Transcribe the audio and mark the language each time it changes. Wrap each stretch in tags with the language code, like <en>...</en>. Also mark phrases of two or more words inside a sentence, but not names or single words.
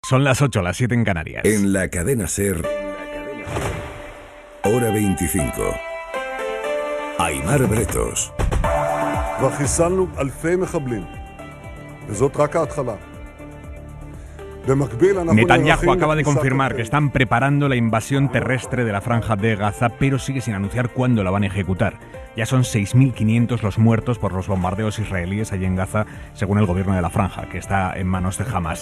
<es>Son las 8, las 7 en Canarias. En la cadena SER, hora 25. Aimar Bretos.</es> <he>וחיסלנו אלפי מחבלים, וזאת רק ההתחלה.</he> <es>Netanyahu acaba de confirmar que están preparando la invasión terrestre de la franja de Gaza, pero sigue sin anunciar cuándo la van a ejecutar. Ya son 6.500 los muertos por los bombardeos israelíes allí en Gaza, según el gobierno de la franja, que está en manos de Hamas.</es>